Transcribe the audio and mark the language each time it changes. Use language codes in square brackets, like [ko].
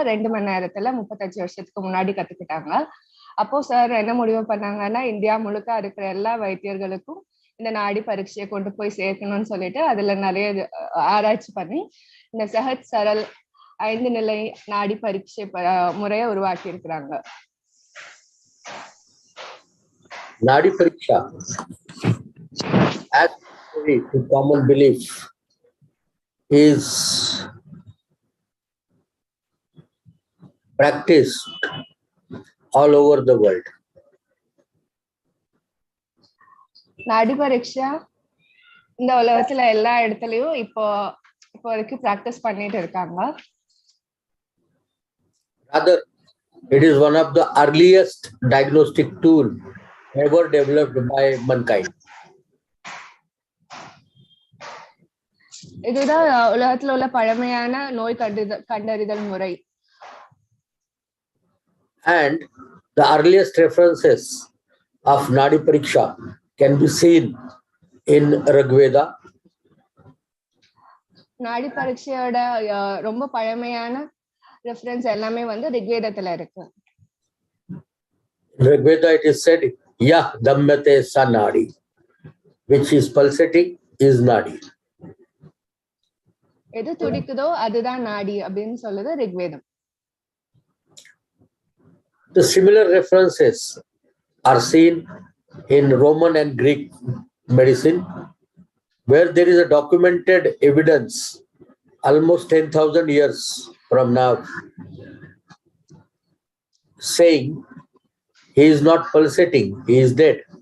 [ta] 2 மணி நேரத்துல 35 வருஷத்துக்கு முன்னாடி கத்துக்கிட்டாங்க. அப்போ சார் என்ன முடிவு பண்ணாங்கன்னா, இந்தியா முழுக்க இருக்கிற எல்லா வைத்தியர்களுக்கும் இந்த நாடி பரீட்சையை கொண்டு போய் சேர்க்கணும்னு சொல்லிட்டு அதுல நிறைய ஆராய்ச்சி பண்ணி இந்த சஹஜ் சரல் 5 நிலை நாடி பரீட்சை முறையை உருவாக்கி இருக்கிறாங்க. [en] Nadi Pariksha, as to common belief, is practiced all over the world. [ta] நாடி பரீட்சா இந்த உலகத்துல எல்லா இடத்துலயும் இப்போ வரைக்கும் பிராக்டிஸ் பண்ணிட்டு இருக்காங்க. [en] Rather, it is one of the earliest diagnostic tool ever developed by mankind. [ta] இதுதான் உலகத்துல உள்ள பழமையான நோய் கண்டறிதல் முறை. [en] And the earliest references of Nadi Pariksha can be seen in Rigveda. [ta] நாடி பரீட்சையோட ரொம்ப பழமையான ரெஃபரன்ஸ் எல்லாமே வந்து ரிக்வேதத்துல இருக்கு. [en] In Rigveda it is said, [sa] Yah Dammate Sa Nadi, [en] which is pulsating is Nadi. [ta] எது துடிக்குதோ அதுதான் நாடி அப்படின்னு சொல்லுது ரிக்வேதம். [en] The similar references are seen in Roman and Greek medicine, where there is a documented evidence almost 10,000 years from now saying he is not pulsating, he is dead.